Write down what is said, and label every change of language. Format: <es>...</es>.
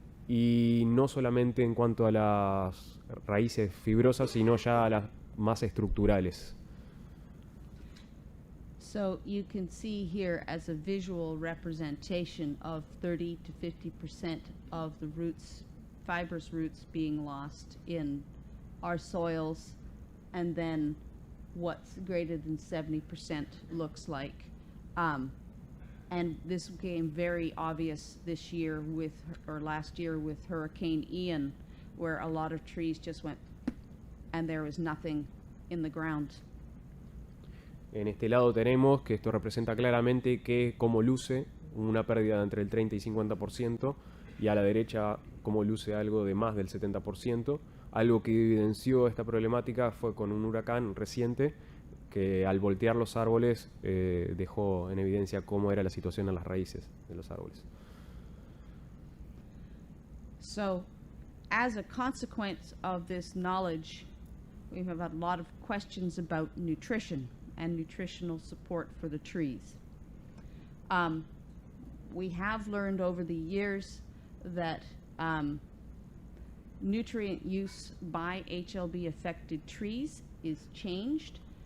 <es>Y no solamente en cuanto a las raíces fibrosas, sino ya a las más estructurales.</es> <en>So you can see here as a visual representation of 30 to 50% of the roots, fibrous roots being lost in our soils, and then what's greater than 70% looks like. And this became very obvious this year last year with Hurricane Ian, where a lot of trees just went and there was nothing in the ground.</en> <es>En este lado tenemos que esto representa claramente cómo luce una pérdida de entre el 30 y 50%, y a la derecha cómo luce algo de más del 70%. Algo que evidenció esta problemática fue con un huracán reciente que, al voltear los árboles, dejó en evidencia cómo era la situación en las raíces de los árboles.</es> <en>So, as a consequence of this knowledge, we have had a lot of questions about nutrition and nutritional support for the trees. We have learned over the years that nutrient use by HLB affected trees is changed.</en>